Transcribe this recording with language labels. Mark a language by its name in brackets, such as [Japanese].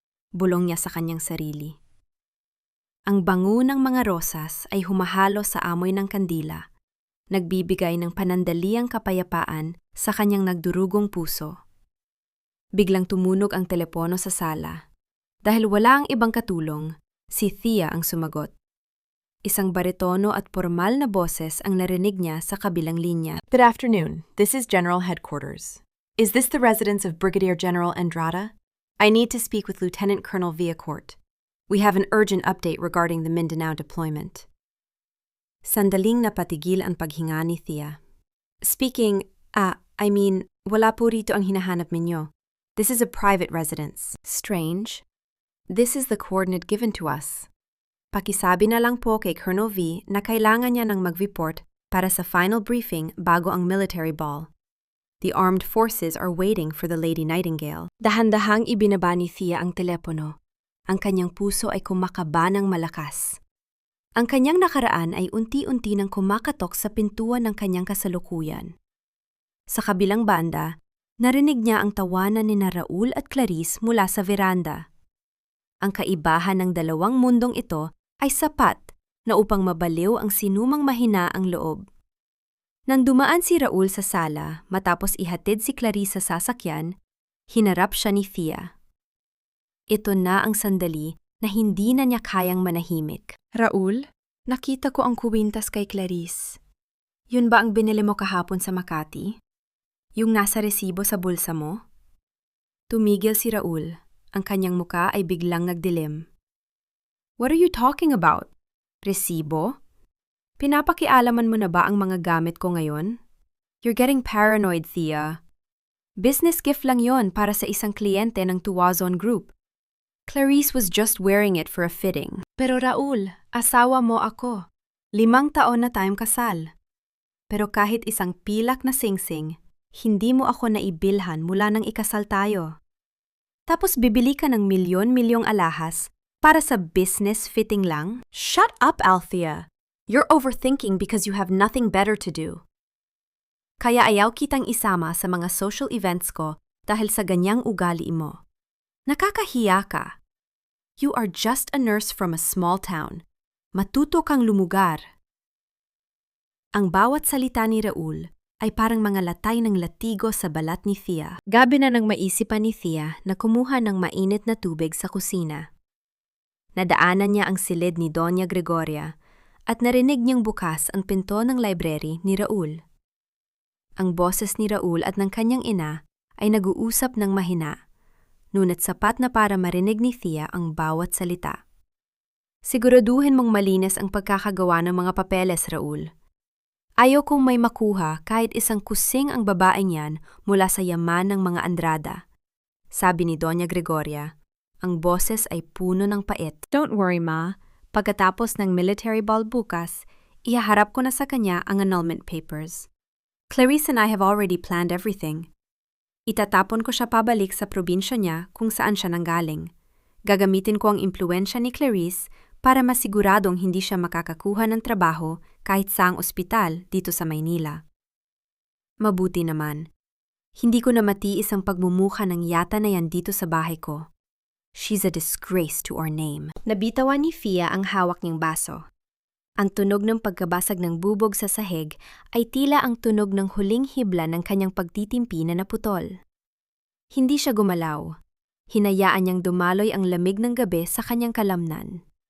[Filipino] Bulong niya sa kanyang sarili. Ang bango ng mga rosas ay humahalo sa amoy ng kandila, nagbibigay ng panandaliang kapayapaan sa kanyang nagdurugong puso. Biglang tumunog ang telepono sa sala. Dahil wala ang ibang katulong, si Thea ang sumagot. Isang baritono at formal na boses ang narinig niya sa kabilang linya. [English] Good afternoon. This is General Headquarters. Is this the residence of Brigadier General Andrada? I need to speak with Lieutenant Colonel Villacourt. We have an urgent update regarding the Mindanao deployment. [Filipino] Sandaling napatigil ang paghinga ni Thea. Speaking, wala po rito ang hinahanap ninyo. [English] This is a private residence. Strange. This is the coordinate given to us. [Filipino] Pakisabi na lang po kay Colonel V na kailangan niya ng mag-report para sa final briefing bago ang military ball. [English] The armed forces are waiting for the Lady Nightingale. [Filipino] Dahan-dahang ibinaba ni Thea ang telepono. Ang kanyang puso ay kumakaba ng malakas. Ang kanyang nakaraan ay unti-unti nang kumakatok sa pintuan ng kanyang kasalukuyan. Sa kabilang banda, narinig niya ang tawanan ni Raul at Clarice mula sa veranda. Ang kaibahan ng dalawang mundong ito ay sapat na upang mabaliw ang sinumang mahina ang loob. Nang dumaan si Raul sa sala matapos ihatid si Clarice sa sasakyan, hinarap siya ni Thea. Ito na ang sandali na hindi na niya kayang manahimik. Raul, nakita ko ang kuwintas kay Clarice. Yun ba ang binili mo kahapon sa Makati? Yung nasa resibo sa bulsa mo? Tumigil si Raul. Ang kanyang muka ay biglang nagdilim. [English] What are you talking about? [Filipino] Resibo? Pinapakialaman mo na ba ang mga gamit ko ngayon? [English] You're getting paranoid, Thea. [Filipino] Business gift lang yon para sa isang kliyente ng Tuwazon Group. [English] Clarice was just wearing it for a fitting. [Filipino] Pero Raul, asawa mo ako. 5 taon na tayong kasal. Pero kahit isang pilak na singsing, hindi mo ako naibilhan mula nang ikasal tayo. Tapos bibili ka ng milyon-milyong alahas para sa business fitting lang? [English] Shut up, Althea. You're overthinking because you have nothing better to do. [Filipino] Kaya ayaw kitang isama sa mga social events ko dahil sa ganyang ugali mo. Nakakahiya ka. [English] You are just a nurse from a small town. [Filipino] Matuto kang lumugar. Ang bawat salita ni Raul ay parang mga latay ng latigo sa balat ni Thea. Gabi na nang maisipan ni Thea na kumuha ng mainit na tubig sa kusina. Nadaanan niya ang silid ni Doña Gregoria at narinig niyang bukas ang pinto ng library ni Raul. Ang boses ni Raul at ng kanyang ina ay nag-uusap ng mahina, ngunit sapat na para marinig ni Thea ang bawat salita. Siguraduhin mong malinis ang pagkakagawa ng mga papeles, Raul. Ayaw kong may makuha kahit isang kusing ang babaeng yan mula sa yaman ng mga Andrada. Sabi ni Doña Gregoria, ang boses ay puno ng pait. [English] Don't worry, Ma. [Filipino] Pagkatapos ng military ball bukas, ihaharap ko na sa kanya ang annulment papers. [English] Clarice and I have already planned everything. [Filipino] Itatapon ko siya pabalik sa probinsya niya kung saan siya nanggaling. Gagamitin ko ang impluensya ni Clarice para masiguradong hindi siya makakakuha ng trabaho kahit saang ospital dito sa Maynila. Mabuti naman. Hindi ko na matiis ang pagmumukha ng yata na yan dito sa bahay ko. [English] She's a disgrace to our name. [Filipino] Nabitawan ni Thea ang hawak niyang baso. Ang tunog ng pagkabasag ng bubog sa sahig ay tila ang tunog ng huling hibla ng kanyang pagtitimpi na naputol. Hindi siya gumalaw. Hinayaan niyang dumaloy ang lamig ng gabi sa kanyang kalamnan.